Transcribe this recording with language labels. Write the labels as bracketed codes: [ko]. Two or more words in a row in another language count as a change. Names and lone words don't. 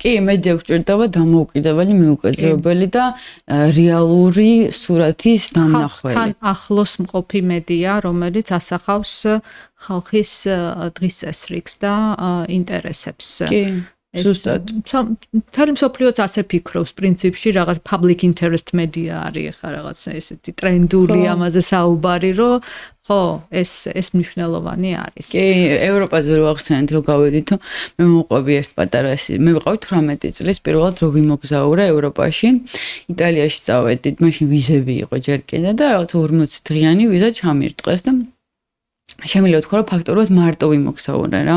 [ka] კი, მედია გვჭირდება დამოუკიდებელი, მიუკერძოებელი და რეალური სურათის დამნახველი. თან ახლოს მყოფი მედია, რომელიც ასახავს ხალხის დღის წესრიგს და ინტერესებს. კი, ზუსტად. მთელი მსოფლიოც ასე ფიქრობს, პრინციპში რაღაც [en] public interest media [ka] არის ხა რაღაც ესეთი ტრენდული ამაზე საუბარი, რომ ხო, ეს მნიშვნელოვანი არის. კი, ევროპაზე რო ახსენეთ, რომ გავედით, მე მოყვები ერთ პატარა მე ვიყავი 18 წლის პირველად რო ვიმოგზაურე ევროპაში. იტალიაში წავედით, მაშინ ვიზები იყო ჯერ კიდე და რაღაც 40 დღიანი ვიზა ჩამირტყეს და შემიძლია ვთქვა, რომ ფაქტობრივად მარტო ვიმოგზაურე რა.